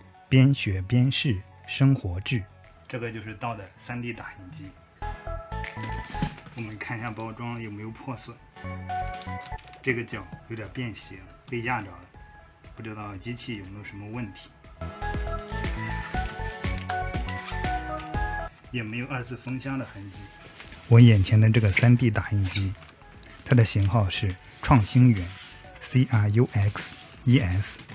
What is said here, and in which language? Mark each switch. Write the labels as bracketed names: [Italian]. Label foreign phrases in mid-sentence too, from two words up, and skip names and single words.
[Chinese] 邊學邊試，生活誌。這個就是到的 3D 打印機。我們看一下包裝有沒有破損。這個角有點变形，被压着了，不知道机器有没有什麼問題。也沒有2次封箱的痕迹。我眼前的這個 3D 打印機，它的型號是創星源 CRUX-ES。